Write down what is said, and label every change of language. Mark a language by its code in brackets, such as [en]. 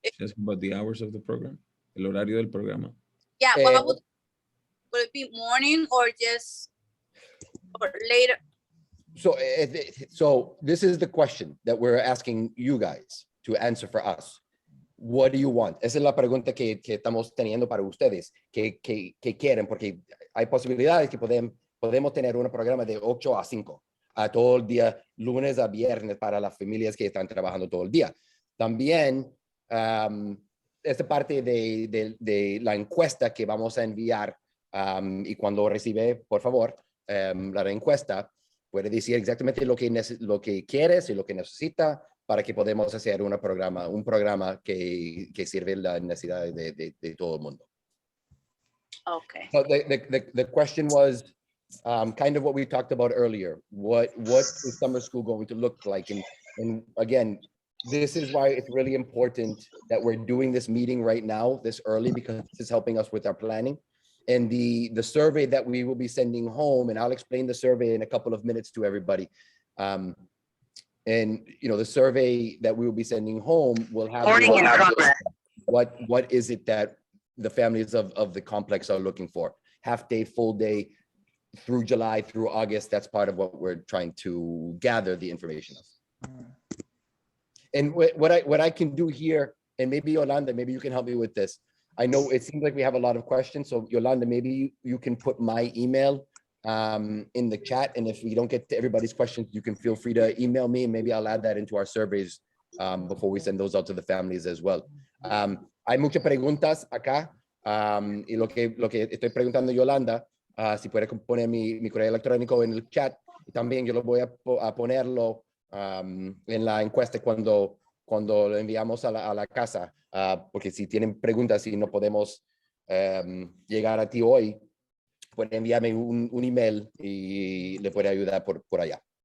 [en] Just about the hours of the program. [es] El horario del programa. [en] Yeah, would it be morning or just or later? So this is the question that we're asking you guys to answer for us. What do you want? [es] Esa es la pregunta que estamos teniendo para ustedes. ¿Qué quieren? Porque hay posibilidades que podemos tener un programa de 8 a 5, a todo el día, lunes a viernes, para las familias que están trabajando todo el día. También, esta parte de la encuesta que vamos a enviar, y cuando recibe, por favor, la encuesta, puede decir exactamente lo que quieres y lo que necesita para que podamos hacer un programa que sirve la necesidad de todo el mundo. [en] Okay. So the question was kind of what we talked about earlier. What is summer school going to look like? And again, this is why it's really important that we're doing this meeting right now, this early, because this is helping us with our planning. And the survey that we will be sending home, and I'll explain the survey in a couple of minutes to everybody. And the survey that we will be sending home will have what is it that the families of the complex are looking for. Half day, full day, through July, through August. That's part of what we're trying to gather the information of. And what I can do here, and maybe Yolanda, maybe you can help me with this. I know it seems like we have a lot of questions. So Yolanda, maybe you can put my email in the chat. And if we don't get to everybody's questions, you can feel free to email me, and maybe I'll add that into our surveys before we send those out to the families as well. [es] Hay muchas preguntas acá. Y lo que estoy preguntando, Yolanda, si puede poner mi correo electrónico en el chat. Y también yo lo voy a ponerlo en la encuesta cuando lo enviamos a la casa, porque si tienen preguntas y no podemos llegar a ti hoy, pueden enviarme un email y le puede ayudar por allá.